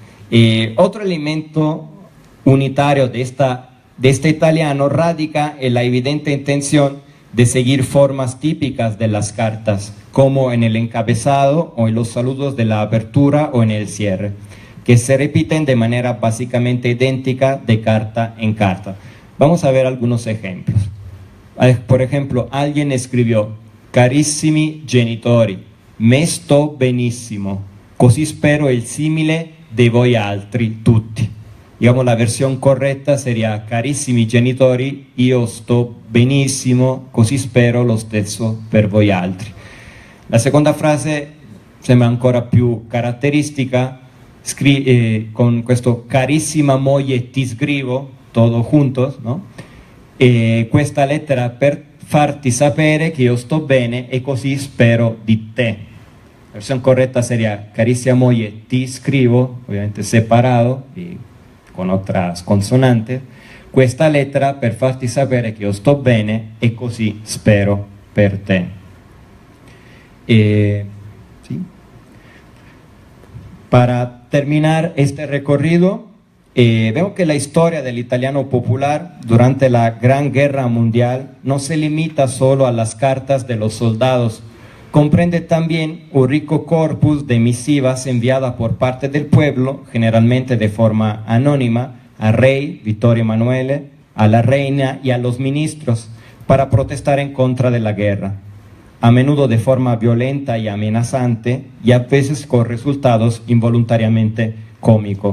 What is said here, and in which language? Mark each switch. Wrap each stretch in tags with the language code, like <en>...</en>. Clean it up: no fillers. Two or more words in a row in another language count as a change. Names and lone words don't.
<es>Otro elemento unitario de este italiano radica en la evidente intención de seguir formas típicas de las cartas, como en el encabezado o en los saludos de la apertura o en el cierre, que se repiten de manera básicamente idéntica de carta en carta. Vamos a ver algunos ejemplos. Por ejemplo, alguien escribió:</es> <it>carissimi genitori, me sto benissimo, così spero il simile de voi altri tutti.</it> <es>Digamos, la versión correcta sería:</es> <it>carissimi genitori, io sto benissimo, così spero lo stesso per voi altri. La seconda frase sembra ancora più caratteristica, con questo carissima moglie ti scrivo,</it> <es>todo juntos, no?</es> <it>Questa lettera per farti sapere che io sto bene e così spero di te.</it> <es>La versión correcta sería:</es> <it>carissima moglie ti scrivo,</it> <es>ovviamente separado y con otras consonantes,</es> <it>questa lettera per farti sapere che io sto bene e così spero per te.</it> <es>¿Sí? Para terminar este recorrido, veo que la historia del italiano popular durante la Gran Guerra Mundial no se limita solo a las cartas de los soldados, comprende también un rico corpus de misivas enviadas por parte del pueblo, generalmente de forma anónima, al rey Vittorio Emanuele, a la reina y a los ministros, para protestar en contra de la guerra, a menudo de forma violenta y amenazante, y a veces con resultados involuntariamente cómicos.</es>